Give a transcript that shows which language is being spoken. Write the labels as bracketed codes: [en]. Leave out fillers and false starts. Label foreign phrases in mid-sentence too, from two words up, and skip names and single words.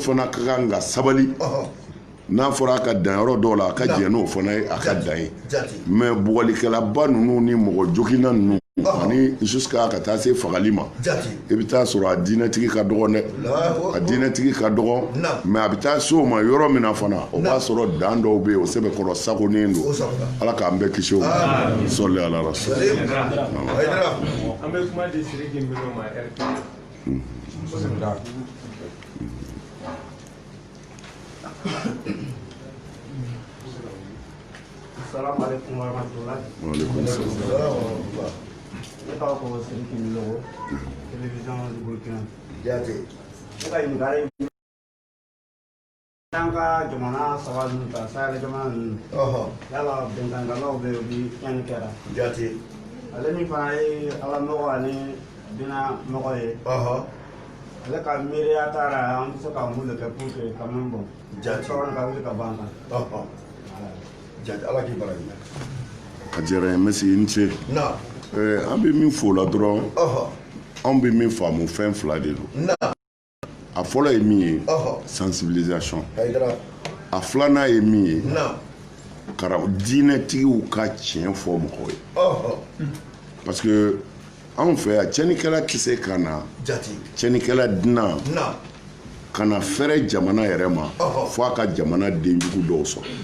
[bm] fana ka kan ka sabali n'a fɔra a ka dan yɔrɔ dɔw la a ka jɛn n'o fana ye a ka dan ye mais bugɔlikɛlaba ninnu ni mɔgɔ jogina ninnu ani jusqu'à ka taa se fagali ma i bɛ taa sɔrɔ a diinɛtigi ka dɔgɔ dɛ a diinɛtigi ka dɔgɔ mais a bɛ taa se o ma yɔrɔ min na fana o b'a sɔrɔ dan dɔw bɛ yen o sɛbɛkɔrɔ sagonen don ala k'an bɛɛ kisi o ma sɔli ala rasul an bɛ kuma di Sidiki Milo ma [ar] السلام عليكم ورحمة الله. وعليكم السلام. [bm] Ne tɔgɔ ko Sidiki Milo, [fr] télévision du Burkina. [bm] Jate. Ne ka ɲininkali an ka jamana saba ninnu ta Sahel jamana ninnu. Yala bɛnkankɛlaw bɛ yen u bi tiɲɛni kɛra. Jate. Ale min fana ye ala nɔgɔ ani bina nɔgɔ ye. Ale ka miiriya taara an bɛ se ka mun de kɛ [fr] pour que quand même bon. [bm] Jate. Sɔrɔ ka wuli ka ban kan. Ala k'i bara a diyara n ye mɛsi n ce an bɛ min fɔ o la dɔrɔn anw bɛ min faamu fɛn fila de don a fɔlɔ ye min ye sensibilisation a filanan ye min ye diinɛtigiw ka tiɲɛ fɔ mɔgɔw ye [fr] parce que [bm] anw fɛ yan tiɲɛnikɛla tɛ se ka na tiɲɛnikɛla dunan ka na fɛrɛ jamana yɛrɛ ma fo a ka jamana denjugu dɔw sɔrɔ